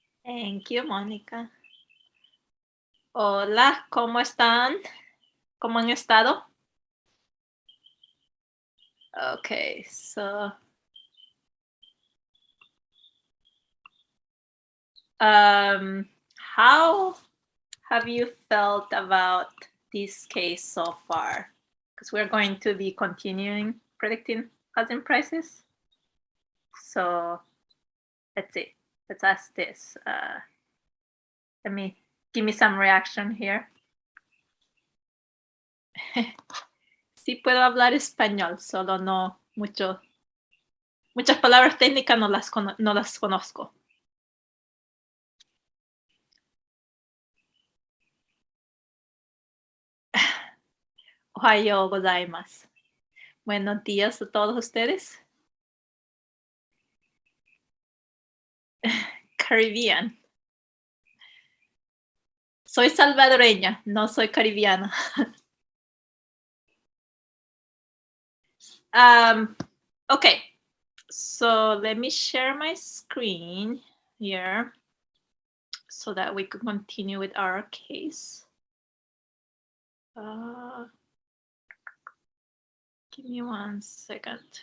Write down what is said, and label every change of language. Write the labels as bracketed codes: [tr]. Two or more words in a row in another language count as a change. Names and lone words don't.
[en] Thank you, [es] Mónica. Hola, ¿cómo están? ¿Cómo han estado? [en] Okay, so how have you felt about this case so far? Because we're going to be continuing predicting housing prices. So let's see. Let's ask this. Give me some reaction here. [es] Sí puedo hablar español, solo no muchas palabras técnicas no las conozco. [ja] おはようございます。 [es] Buenos días a todos ustedes. Caribbean. Soy salvadoreña, no soy caribiana. [en] Okay, so let me share my screen here so that we can continue with our case. Give me 1 second.